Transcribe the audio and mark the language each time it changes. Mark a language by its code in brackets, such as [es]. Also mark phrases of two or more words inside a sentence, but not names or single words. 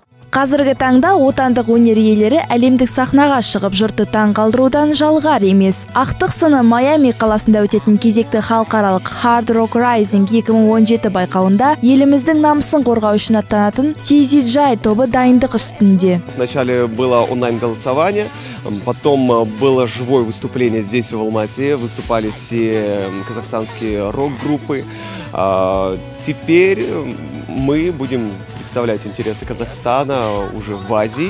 [kk] Қазіргі таңда отандық өнер иелері әлемдік сахнаға шығып, жұртты таң қалдырудан жалғар емес. Ақтық сыны Майами қаласында өтетін кезекті халықаралық Hard Rock Rising 2017 байқауында еліміздің намысын қорғау үшін аттанатын CZJ тобы дайындық үстінде. [ru] Вначале было онлайн-голосование, потом было живое выступление здесь, в Алмате. Выступали все казахстанские рок-группы. Теперь мы будем представлять интересы Казахстана уже в Азии.